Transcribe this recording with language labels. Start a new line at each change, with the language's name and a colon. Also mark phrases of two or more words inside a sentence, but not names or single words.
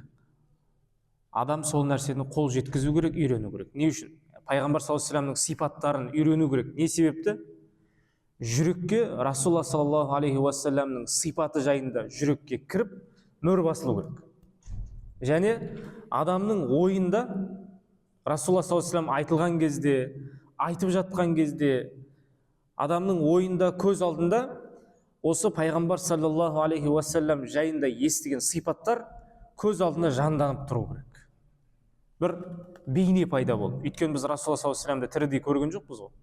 Kazakh: Адам сол нәрсені қол жеткізу керек, үйрену керек. Не үшін? Пайғамбар
Arabic: صلى الله عليه وسلم
Kazakh: сипаттарын үйрену керек. Не себепті? Жүрекке Расулулла
Arabic: صلى الله عليه وسلم
Kazakh: сипаты жайында жүрекке кіріп, мөр басылу керек. Және адамның ойында Расулулла
Arabic: صلى الله عليه وسلم
Kazakh: айтылған кезде, айтып жатқан кезде, адамның ойында, көз алдында осы пайғамбар
Arabic: صلى الله عليه وسلم
Kazakh: жайында естіген сипаттар көз алдында жанданып тұру керек. Бір бейне пайда болып. Өйткені біз Расулулла
Arabic: صلى الله عليه وسلم
Kazakh: тірідей көрген жоқпыз ғой.